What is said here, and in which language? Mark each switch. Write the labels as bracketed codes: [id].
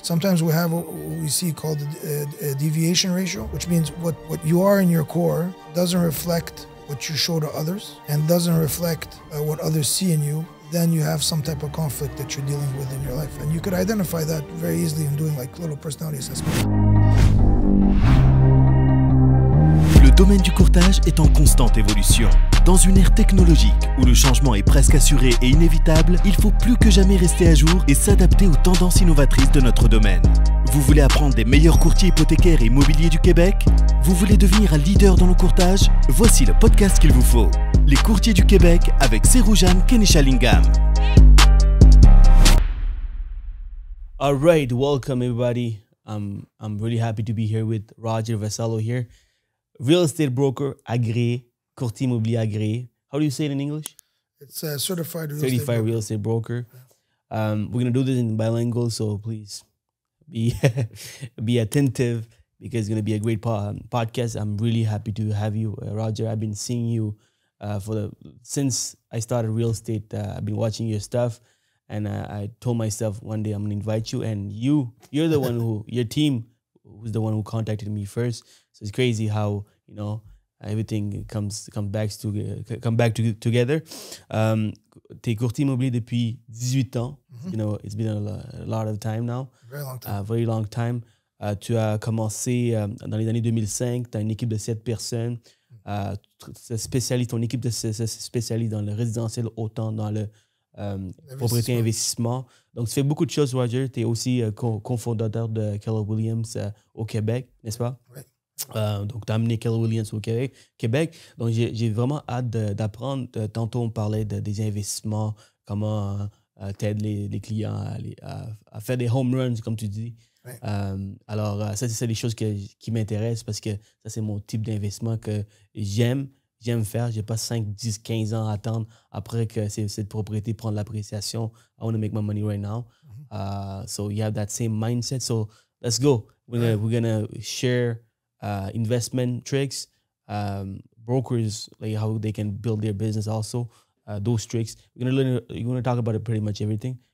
[en] Sometimes we have what we see called a deviation ratio, which means what you are in your core doesn't reflect what you show to others and doesn't reflect what others see in you. Then you have some type of conflict that you're dealing with in your life. And you could identify that very easily in doing like little personality assessments. [fr] Le domaine du courtage est en constante évolution. Dans une ère technologique où le changement est presque assuré et inévitable, il faut plus que jamais rester à jour et s'adapter aux tendances innovatrices de notre domaine. Vous voulez apprendre des meilleurs courtiers hypothécaires et immobiliers du Québec? Vous voulez devenir un leader dans le courtage? Voici le podcast qu'il vous faut. Les courtiers du Québec avec Seroujan Kenishalingam. [en] All right, welcome everybody. I'm really happy to be here with Roger Vassallo here. Real estate broker agréé, [fr] courtier immobilier agréé. [en] How do you say it in English? It's a certified real estate broker. We're going to do this in bilingual, so please be attentive because it's going to be a great podcast. I'm really happy to have you, Roger. I've been seeing you since I started real estate. I've been watching your stuff, and I told myself one day I'm going to invite you, and you're the one your team who's the one who contacted me first. So it's crazy how, you know, everything comes back together. [fr] T'es courtier immobilier depuis 18 ans. [en] You know, it's been a lot of time now. Very long time. Very long time. [fr] Tu as commencé dans les années 2005. Tu as une équipe de 7 personnes. Ton équipe se spécialise dans le résidentiel, autant dans le propriété investissement. Donc, tu fais beaucoup de choses, Roger. Tu es aussi cofondateur de Keller Williams au Québec, n'est-ce pas? Oui. Donc, tu as amené Keller Williams au Québec. Donc, j'ai vraiment hâte d'apprendre. Tantôt, on parlait des investissements, comment t'aides les clients à faire des home runs, comme tu dis. Oui. Alors, ça, c'est des choses qui m'intéressent parce que ça, c'est mon type d'investissement que j'aime faire. Je n'ai pas 5, 10, 15 ans à attendre après que cette propriété prenne l'appréciation. [en] I want to make my money right now. So you have that same mindset. So let's go. We're gonna share investment tricks, brokers, like how they can build their business also. Those tricks. We're gonna talk about it pretty much everything.